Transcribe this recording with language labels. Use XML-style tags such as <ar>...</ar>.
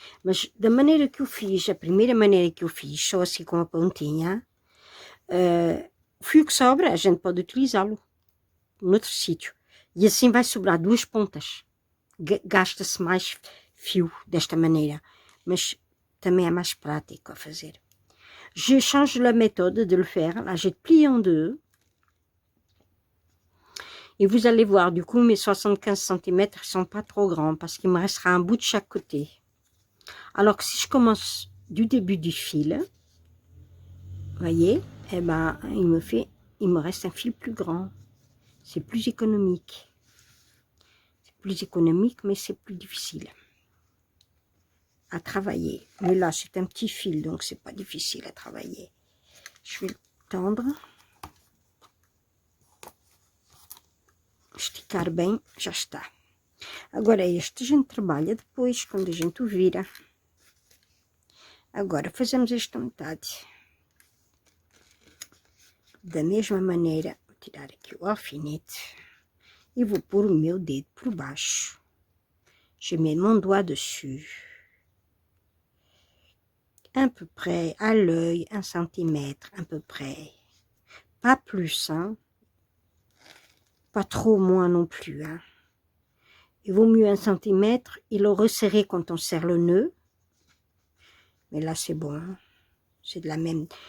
<pt>Mas da maneira que eu fiz, a primeira maneira que eu fiz, só assim com a pontinha, o fio que sobra, a gente pode utilizá-lo noutro sítio. E assim vai sobrar duas pontas. Gasta-se mais fio desta maneira, mas também é mais prático a fazer.</pt> <fr>Je change la méthode de le faire. Là, je plie en deux. Et vous allez voir, du coup, mes 75 cm ne sont pas trop grands parce qu'il me restera un bout de chaque côté. Alors que si je commence du début du fil, vous voyez, eh ben, il me reste un fil plus grand. C'est plus économique. C'est plus économique, mais c'est plus difficile à travailler. Mais là, c'est un petit fil, donc c'est pas difficile à travailler. Je vais le tendre.</fr> <pt>Esticar bem, já está. Agora este a gente trabalha depois, quando a gente o vira. Agora fazemos esta metade. Da mesma maneira, vou tirar aqui o alfinete e vou pôr o meu dedo por baixo.</pt> <fr>Je mets mon doigt dessus. À peu près à l'œil, 1 cm, à peu près. Pas plus, hein. Pas trop moins non plus, hein. Il vaut mieux 1 cm et le resserrer quand on serre le nœud. Mais là, c'est bon. Hein. C'est de la même...</fr>